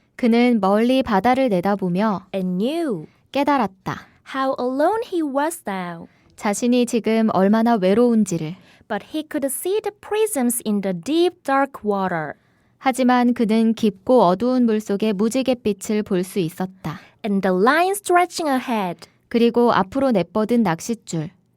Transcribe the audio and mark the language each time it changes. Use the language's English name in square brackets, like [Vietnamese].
[Korean] 그는 멀리 바다를 내다보며 [English] And knew [Korean] 깨달았다. [English] how alone he was now. [Korean] 자신이 지금 얼마나 외로운지를. [English] But he could see the prisms in the deep dark water. [Korean] 하지만 그는 깊고 어두운 물속의 무지갯빛을 볼 수 있었다. [English] And the line stretching ahead. [Korean] 그리고 앞으로 내뻗은 낚싯줄.